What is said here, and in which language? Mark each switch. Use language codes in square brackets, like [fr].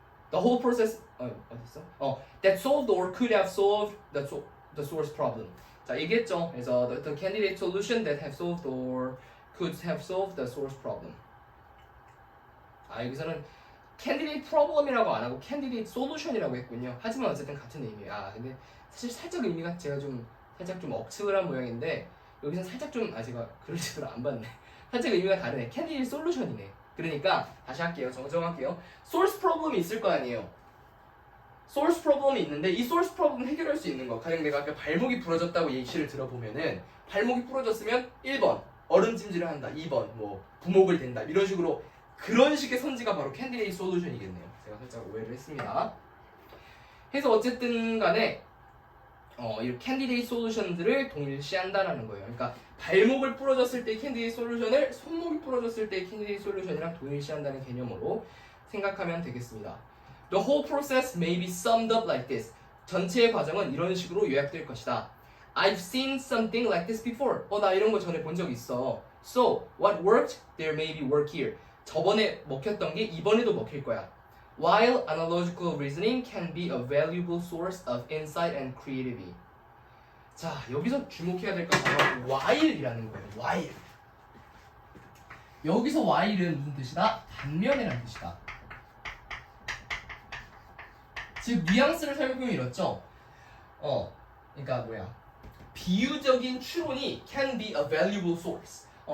[en] The whole process [ko] 어딨어? [en] That solved or could have solved the source problem. [ko] 자, 얘기했죠. 그래서 [en] the candidate solution that have solved or could have solved the source problem. [ko] 여기서는 candidate problem이라고 안 하고 candidate solution이라고 했군요. 하지만 어쨌든 같은 의미예요. 근데 사실 살짝 의미가 제가 살짝 좀 억측을 한 모양인데 여기서 살짝 좀 제가 글을 제대로 안 봤네. 살짝 의미가 다르네. candidate solution이네. 그러니까 다시 할게요. 정정할게요. source problem이 있을 거 아니에요. source problem이 있는데 이 source problem 해결할 수 있는 거. 가령 내가 아까 발목이 부러졌다고 예시를 들어보면은 발목이 부러졌으면 1번 얼음찜질을 한다. 2번 뭐 부목을 댄다. 이런 식으로 그런 식의 선지가 바로 candidate solution이겠네요. 제가 살짝 오해를 했습니다. 해서 어쨌든 간에 이 candidate solution들을 동일시한다라는 거예요. 그러니까 발목을 부러졌을 때 candidate solution을 손목이 부러졌을 때 candidate solution이랑 동일시한다는 개념으로 생각하면 되겠습니다. [en] The whole process may be summed up like this. [ko] 전체의 과정은 이런 식으로 요약될 것이다. [en] I've seen something like this before. [ko] 나 이런 거 전에 본 적 있어. [en] So, what worked, there may be work here. [ko] 저번에 먹혔던 게 이번에도 먹힐 거야. [en] While analogical reasoning can be a valuable source of insight and creativity. [ko] 자, 여기서 주목해야 될 건 바로 while이라는 거예요. while. 여기서 while은 무슨 뜻이다? 반면이라는 뜻이다. 즉 뉘앙스를 살펴보면 이렇죠. 그러니까 비유적인 추론이 [en] can be a valuable source.